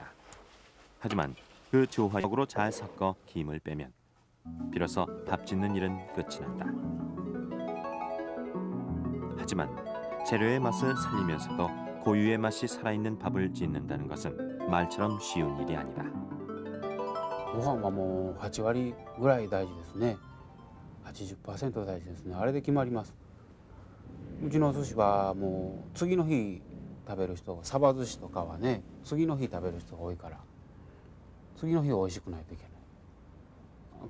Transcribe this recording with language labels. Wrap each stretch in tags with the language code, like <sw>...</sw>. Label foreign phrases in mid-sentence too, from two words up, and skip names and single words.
<ko>하지만 그 조화적으로 잘 섞어 김을 빼면 비로소 밥 짓는 일은 끝이 난다. 하지만 재료의 맛을 살리면서도 고유의 맛이 살아있는 밥을 짓는다는 것은 말처럼 쉬운 일이 아니다.</ko> <ja>ご飯はもう8割ぐらい大事ですね。80% 大事ですね。あれで決まります。うちのお寿司はもう次の日食べる人が、サバ寿司とかはね、次の日食べる人が多いから、次の日は美味しくないといけない。</ja>